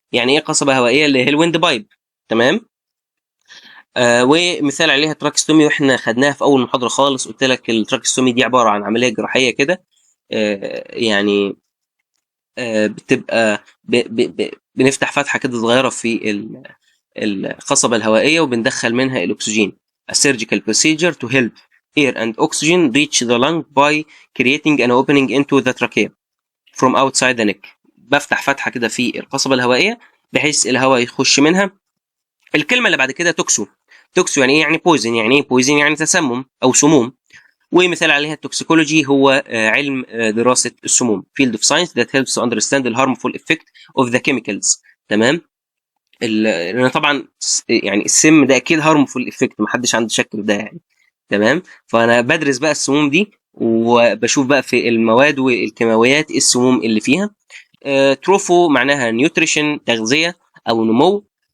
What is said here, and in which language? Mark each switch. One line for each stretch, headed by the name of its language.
Arabic: يعني ايه قصبة هوائية؟ اللي هي الويند بايب. تمام. ومثال عليها تراكستومي، واحنا خدناها في اول محاضره خالص. قلت لك التراكستومي دي عباره عن عمليه جراحيه كده، يعني بتبقى بنفتح فتحه كده صغيره في القصبه الهوائيه وبندخل منها الاكسجين.
English: A surgical procedure to help air and oxygen reach the lung by creating an opening into the trachea from outside the neck.
Arabic: بفتح فتحه كده في القصبه الهوائيه بحيث الهواء يخش منها. الكلمه اللي بعد كده توكسو. توكسو يعني ايه؟ يعني بويزن. يعني ايه بويزن؟ يعني تسمم او سموم. ومثال عليها التوكسيكولوجي هو علم دراسه السموم.
English: field of science that helps to understand the harmful effect of the chemicals.
Arabic: تمام. لان طبعا يعني السم ده اكيد
English: harmful effect،
Arabic: محدش عنده شك في ده يعني. تمام. فانا بدرس بقى السموم دي وبشوف بقى في المواد والكيماويات السموم اللي فيها. تروفو معناها نيوتريشن، تغذيه او نمو.